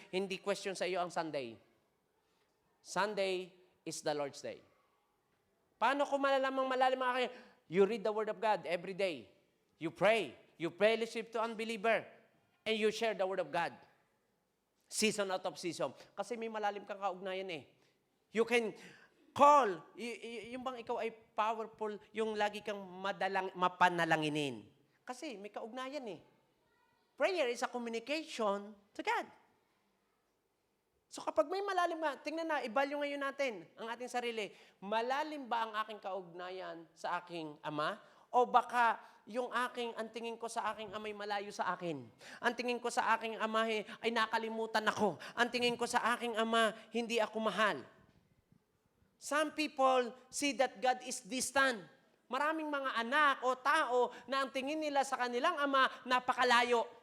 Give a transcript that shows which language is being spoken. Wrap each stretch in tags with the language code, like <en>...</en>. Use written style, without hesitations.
<tl>Hindi question sa iyo ang Sunday.</tl> <en>Sunday is the Lord's Day.</en> <tl>Paano ko malalamang malalim ang aking?</tl> <en>You read the Word of God every day. You pray. You fellowship to unbeliever. And you share the Word of God. Season out of season.</en> <tl>Kasi may malalim kang kaugnayan eh.</tl> <en>You can call.</en> <tl>Yung bang ikaw ay powerful, yung lagi kang mapanalanginin. Kasi may kaugnayan eh.</tl> <en>Prayer is a communication to God.</en> <tl>So kapag may malalim nga, tingnan na, i-value ngayon natin ang ating sarili. Malalim ba ang aking kaugnayan sa aking Ama? O baka ang tingin ko sa aking Ama ay malayo sa akin. Ang tingin ko sa aking Ama ay nakalimutan ako. Ang tingin ko sa aking Ama, hindi ako mahal.</tl> <en>Some people see that God is distant.</en> <tl>Maraming mga anak o tao na ang tingin nila sa kanilang Ama, napakalayo.</tl>